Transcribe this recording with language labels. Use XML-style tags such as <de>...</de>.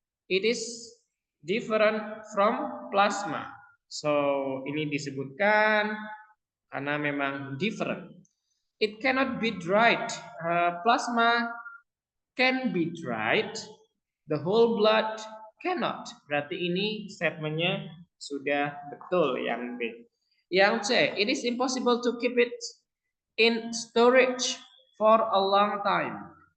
<en>It is different from plasma.</en> <id>So ini disebutkan karena memang different.</id> <en>It cannot be dried. Plasma can be dried. The whole blood cannot.</en> <id>Berarti ini statementnya sudah betul yang B.</id> <en>Yang C, it is impossible to keep it in storage for a long time.</en>